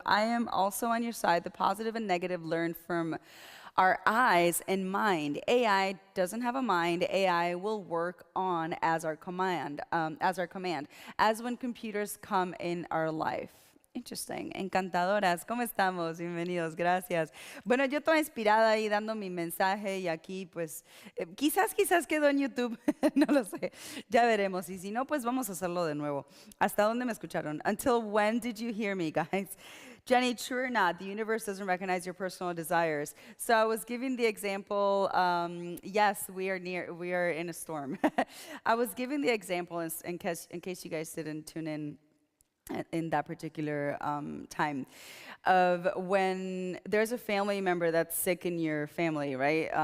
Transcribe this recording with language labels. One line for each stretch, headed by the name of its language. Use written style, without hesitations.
English: I am also on your side. The positive and negative learn from our eyes and mind. AI doesn't have a mind. AI will work on as our command, as when computers come in our life. Interesting.
Spanish: Encantadoras. ¿Cómo estamos? Bienvenidos. Gracias. Bueno, yo toda inspirada ahí dando mi mensaje y aquí pues quizás quedó en YouTube. No lo sé. Ya veremos. Y si no, pues vamos a hacerlo de nuevo. ¿Hasta dónde me escucharon?
English: Until when did you hear me, guys? Jenny, true or not, the universe doesn't recognize your personal desires. So I was giving the example, yes, we are in a storm. I was giving the example in case you guys didn't tune in that particular time of when there's a family member that's sick in your family, right?